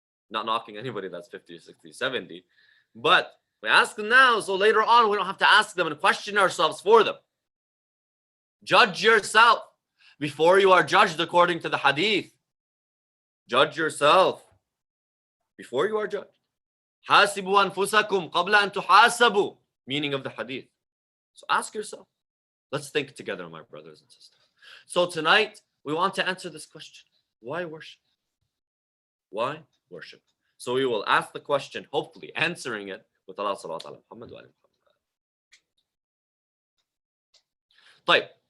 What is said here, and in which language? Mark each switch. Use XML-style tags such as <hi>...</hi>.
<en>Not knocking anybody that's 50, 60, 70. But we ask them now so later on we don't have to ask them and question ourselves for them. Judge yourself before you are judged according to the hadith. Judge yourself before you are judged.</en> <ar>حاسبوا أنفسكم قبل أن تحاسبوا.</ar> <en>Meaning of the hadith. So ask yourself. Let's think together, my brothers and sisters. So tonight, we want to answer this question. Why worship? Why worship? So we will ask the question, hopefully answering it with Allah subhanahu wa ta'ala.</en> <ar>Muhammad wa Muhammad.</ar>